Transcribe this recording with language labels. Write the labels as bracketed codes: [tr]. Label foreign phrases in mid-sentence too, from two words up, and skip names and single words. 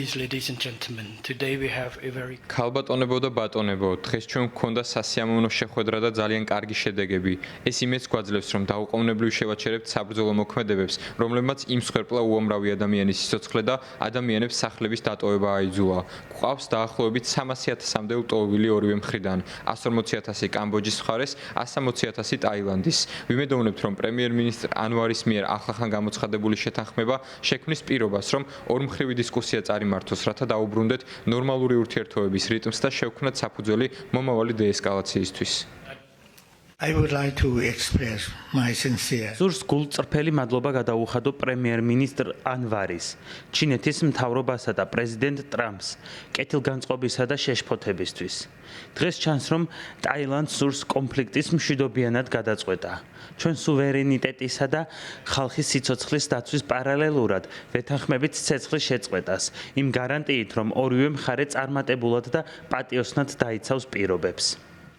[en] Ladies and gentlemen, today we have a very [ka] ქალბატონებო და ბატონებო, დღეს ჩვენ გვქონდა სასიამოვნო შეხვედრა და ძალიან კარგი შედეგები. ეს იმედს გვაძლევს, რომ დაუყოვნებლივ შევაჩერებთ საბრძოლო მოქმედებებს, რომლებმაც იმ მსხვერპლა უამრავი ადამიანის სიცოცხლე და ადამიანებს სახლების დატოვება აიძულა. გვყავს დაახლოებით 300,000-მდე ლტოლვილი ორივე მხრიდან, 140,000 კამბოჯის მხარეს, 160,000 ტაილანდის. ვიმედოვნებთ, რომ პრემიერ-მინისტრ ანვარის მიერ ახლახან გამოცხადებული შეთანხმება შექმნის პირობას, რომ ორმხრივი დისკუსია მართოს, რათა დაუბრუნდეთ ნორმალური ურთიერთობების რიტმს და შევქმნათ საფუძველი მომავალი დეესკალაციისთვის. [en] I would like to express my sincere [ka] სურს გულწრფელი მადლობა გადაუხადო პრემიერ-მინისტრ ანვარის, ჩინეთის მთავრობასა და პრეზიდენტ ტრამპს კეთილგანწყობისა და შეშფოთებისთვის. დღეს ჩანს, რომ ტაილანდს სურს კონფლიქტის მშვიდობიანად გადაწყვეტა. ჩვენ სუვერენიტეტისა და ხალხის სიცოცხლის დაცვის პარალელურად ვეთანხმებით ცეცხლის შეწყვეტას, იმ გარანტიით, რომ ორივე მხარე წარმატებულად და პატიოსნად დაიცავს პირობებს.